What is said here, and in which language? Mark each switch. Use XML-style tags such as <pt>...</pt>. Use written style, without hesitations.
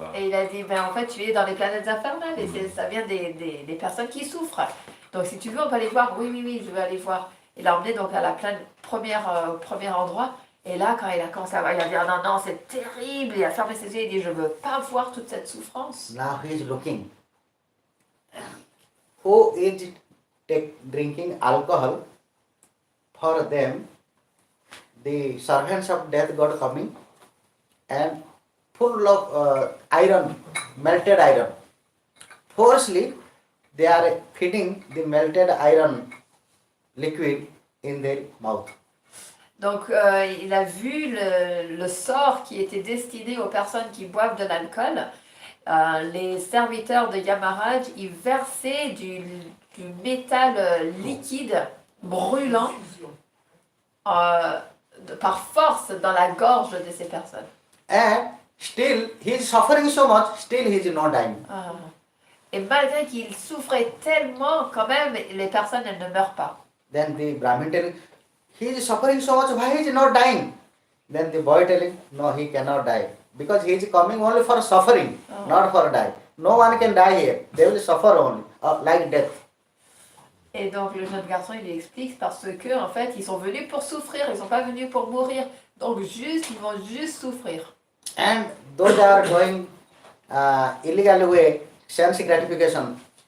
<fr>Et il a dit, ben en fait, tu es dans les planètes infernales et ça vient des personnes qui souffrent. Donc si tu veux, on peut aller voir. Oui, je veux aller voir. Il l'a emmené donc à la premier endroit. Et là, quand il a commencé à voir, il a dit, ah non, c'est terrible. Il a fermé ses yeux et il dit, je ne veux pas voir toute cette souffrance.</fr> <en>Now he is looking. Who is drinking alcohol? For them, the servants of death god coming and full of iron, melted iron. Forcefully, they are feeding the melted iron liquid in their mouth.</en> <fr>Donc il a vu le sort qui était destiné aux personnes qui boivent de l'alcool. Les serviteurs de Yamaraj, ils versaient du métal liquide brûlant par force dans la gorge de ces personnes.</fr> <en>And still, he is suffering so much, still he is not dying.</en> <fr>Et malgré qu'il souffrait tellement, quand même, les personnes, elles ne meurent pas.</fr> <en>Then the Brahmin telling, he is suffering so much, why he is not dying? Then the boy telling, no, he cannot die. Because he is coming only for suffering, not for die. No one can die here. They will suffer only, like death.</en> <fr>Et donc le jeune garçon, il lui explique parce que en fait, ils sont venus pour souffrir, ils ne sont pas venus pour mourir. Donc ils vont juste souffrir.</fr> <en>And those are going illegal way, sense gratification.</en>